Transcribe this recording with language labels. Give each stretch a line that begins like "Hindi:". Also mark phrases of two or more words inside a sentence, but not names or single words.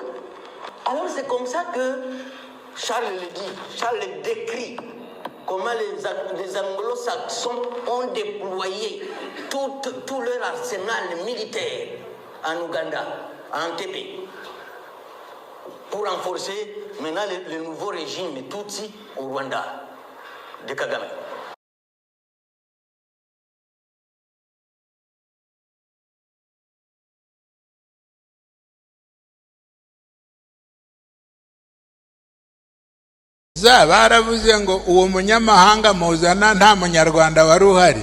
French: Alors c'est comme ça que Charles le dit, Charles le décrit comment les anglo-saxons ont déployé tout leur arsenal militaire en Ouganda, en Entebbe, pour renforcer maintenant le nouveau régime Tutsi au Rwanda de Kagame.
Kinyarwanda: baravuze ngo uwo munyamahanga muzana nta munyarwanda wari uhari.